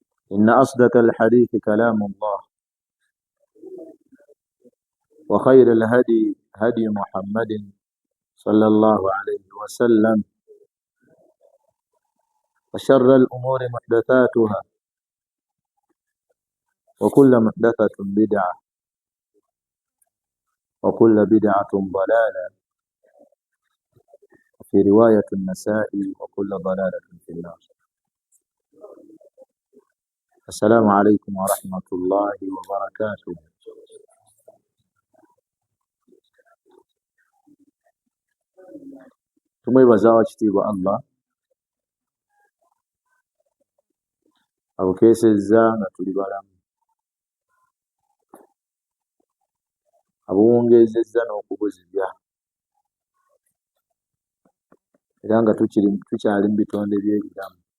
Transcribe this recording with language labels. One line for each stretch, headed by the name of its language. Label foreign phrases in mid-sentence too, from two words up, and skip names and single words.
Arabic: إن أصدق الحديث كلام الله، وخير الهدي هدي محمد صلى الله عليه وسلم، وشر الأمور محدثاتها، وكل محدثة بدعة، وكل بدعة ضلالة، في رواية النسائي وكل ضلالة في النار. السلام عليكم ورحمة الله وبركاته.
Ganda: tumwebaza wakitiibwa Allah abukeesezza nga tuli balamu, abuwongeezezza n'okubuzibya, era nga tukyali mu bitonde by'ebiramu.